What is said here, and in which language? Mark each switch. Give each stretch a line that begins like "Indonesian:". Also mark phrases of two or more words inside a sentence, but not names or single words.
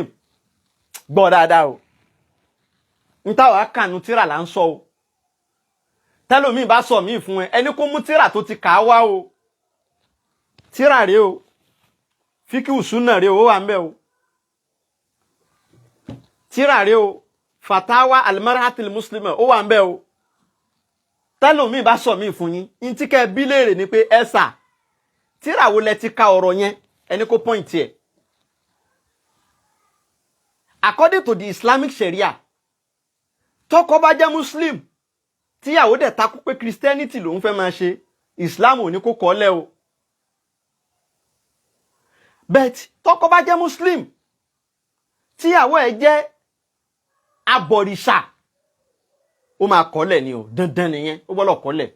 Yoruba: Gbọ́ dáadáa o. N táwa kànú tírà là ń sọ o. Tẹ́lòmíì bá sọ míì fún ẹ, ẹni kó mú tírà tó ti kà á wá o. Tírà rèé o. Fíkíù súnà rèé o, ó wà ń bẹ̀ o. Tírà rèé o. Fatawa al-mar'atil muslima, ó wà ń bẹ̀ o. Tẹ́lòmíì bá sọ míì fún yín, n tí kẹ́ bí léèrè ni pé ẹ sà, tírà wo lẹ ti ka ọ̀rọ̀ yẹn, ẹni kó point ẹ̀.
English: According to the Islamic Sharia,
Yoruba: tọ́kọ bá jẹ́ Muslim, tíyàwó dẹ̀ takú pé Christianity lòun fẹ́ máa ṣe, Islam ò ní kó kọ́lẹ̀ o. But tọ́kọ bá jẹ́ Muslim, tíyàwó ẹ̀ jẹ́ abọ̀rìṣà, ó máa kọ́lẹ̀ ni o, dandan nìyẹn, ó gbọ́dọ̀ kọ́lẹ̀.